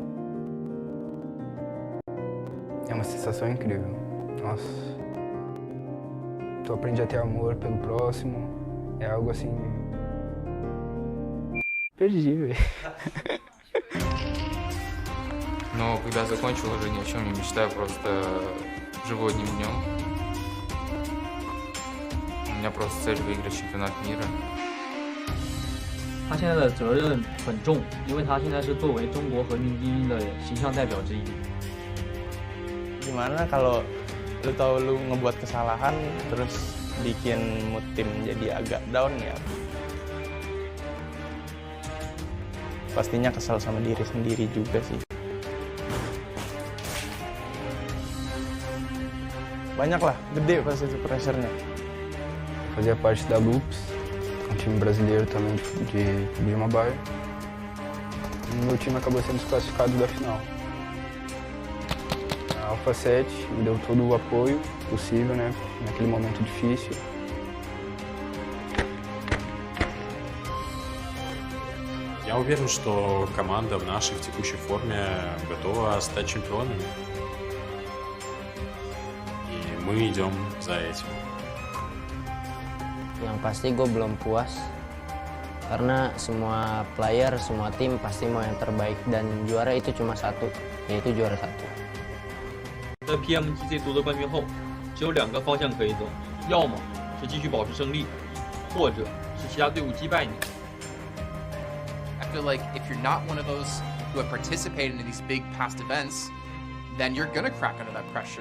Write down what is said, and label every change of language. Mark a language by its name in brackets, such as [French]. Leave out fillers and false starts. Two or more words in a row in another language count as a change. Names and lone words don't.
[Portuguese] É uma sensação incrível. Nossa. Tu aprende a ter amor pelo próximo. É algo assim. Perdi, velho. [Russian] Но когда закончил, уже ни о чем не мечтаю, просто живу одним днем. У меня просто цель выиграть чемпионат мира. [Chinese] 他现在的责任很重，因为他现在是作为中国和平精英的形象代表之一。 [Indonesian] Gimana kalau lu tahu lu ngebuat kesalahan terus bikin mood tim jadi agak down ya? Pastinya kesal sama diri sendiri juga sih. Banyak lah, gede pasti pressure-nya. [Portuguese] Fazia parte da Loops, um time brasileiro também de Miramar. E meu time acabou sendo desclassificado da final. A Alpha 7 me deu todo o apoio possível, né, naquele momento difícil. [Russian] Я уверен, что команда в нашей в текущей форме готова стать чемпионами. И мы идем за этим. [Indonesian] Yang pasti gue belum puas karena semua player, semua tim pasti mau yang terbaik dan juara itu cuma satu, yaitu juara satu. [Chinese] 在 PMGC 夺得冠军后，只有2个方向可以走，要么是继续保持胜利，或者是其他队伍击败你。 [English] I feel like if you're not one of those who have participated in these big past events, then you're gonna crack under that pressure.